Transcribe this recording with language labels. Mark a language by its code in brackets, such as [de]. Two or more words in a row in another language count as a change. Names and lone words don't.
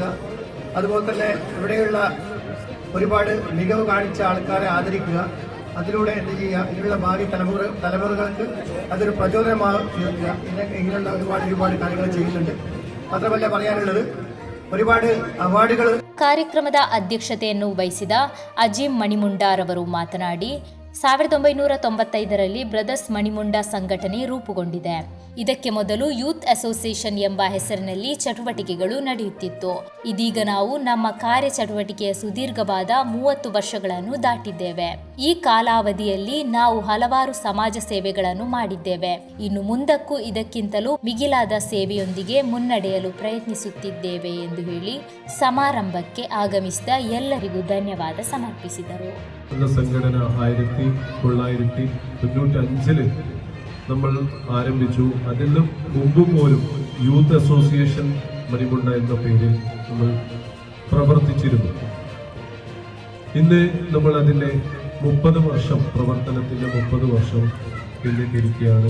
[ml] അതുപോലെ തന്നെ ഇവിടെയുള്ള ഒരുപാട് മികവ് കാണിച്ച ആൾക്കാരെ ആദരിക്കുക. അതിലൂടെ എന്ത് ചെയ്യുക, ഇങ്ങനെയുള്ള ഭാവി തലമുറകൾക്ക് അതൊരു പ്രചോദനമായി തീർക്കുക. ഇങ്ങനെയുള്ള ഒരുപാട് കാര്യങ്ങൾ ചെയ്യുന്നുണ്ട്. മാത്രമല്ല, പറയാനുള്ളത് ഒരുപാട് ಅವಾರ್ಡ್ಗಳು. [kn] ಕಾರ್ಯಕ್ರಮದ ಅಧ್ಯಕ್ಷತೆಯನ್ನು ವಹಿಸಿದ ಅಜೀಂ ಮಣಿಮುಂಡಾರವರು ಮಾತನಾಡಿ, 1995ರಲ್ಲಿ ಬ್ರದರ್ಸ್ ಮಣಿಮುಂಡ ಸಂಘಟನೆ ರೂಪುಗೊಂಡಿದೆ. ಇದಕ್ಕೆ ಮೊದಲು ಯೂತ್ ಅಸೋಸಿಯೇಷನ್ ಎಂಬ ಹೆಸರಿನಲ್ಲಿ ಚಟುವಟಿಕೆಗಳು ನಡೆಯುತ್ತಿತ್ತು. ಇದೀಗ ನಾವು ನಮ್ಮ ಕಾರ್ಯಚಟುವಟಿಕೆಯ ಸುದೀರ್ಘವಾದ 30 ವರ್ಷಗಳನ್ನು ದಾಟಿದ್ದೇವೆ. ಈ ಕಾಲಾವಧಿಯಲ್ಲಿ ನಾವು ಹಲವಾರು ಸಮಾಜ ಸೇವೆಗಳನ್ನು ಮಾಡಿದ್ದೇವೆ. ಇನ್ನು ಮುಂದಕ್ಕೂ ಇದಕ್ಕಿಂತಲೂ ಮಿಗಿಲಾದ ಸೇವೆಯೊಂದಿಗೆ ಮುನ್ನಡೆಯಲು ಪ್ರಯತ್ನಿಸುತ್ತಿದ್ದೇವೆ ಎಂದು ಹೇಳಿ ಸಮಾರಂಭಕ್ಕೆ ಆಗಮಿಸಿದ ಎಲ್ಲರಿಗೂ ಧನ್ಯವಾದ ಸಮರ್ಪಿಸಿದರು. [ml] സംഘടന 1995 നമ്മൾ ആരംഭിച്ചു. അതിന് മുമ്പ് പോലും യൂത്ത് അസോസിയേഷൻ മണിമുണ്ട എന്ന പേരിൽ നമ്മൾ പ്രവർത്തിച്ചിരുന്നു. ഇന്ന് നമ്മൾ അതിൻ്റെ 30 വർഷം പ്രവർത്തനത്തിൻ്റെ 30 വർഷം പിന്നിട്ടിരിക്കുകയാണ്.